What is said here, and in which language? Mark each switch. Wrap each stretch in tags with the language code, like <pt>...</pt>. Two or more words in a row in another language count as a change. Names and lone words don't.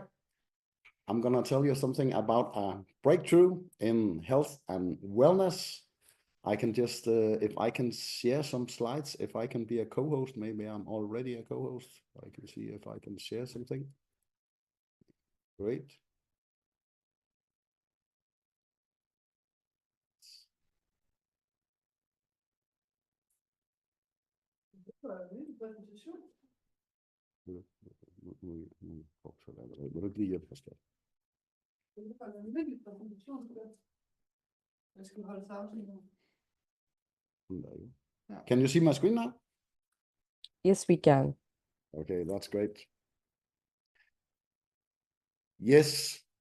<en>I'm going to tell you something about a breakthrough in health and wellness. I can just, if I can share some slides, if I can be a co-host, maybe I'm already a co-host. I can see if I can share something. Great.</en> <da>Må du ikke lige hjælpe os der?</da> <en>Can you see my screen now? Yes, we can. Okay, that's great. Yes.</en>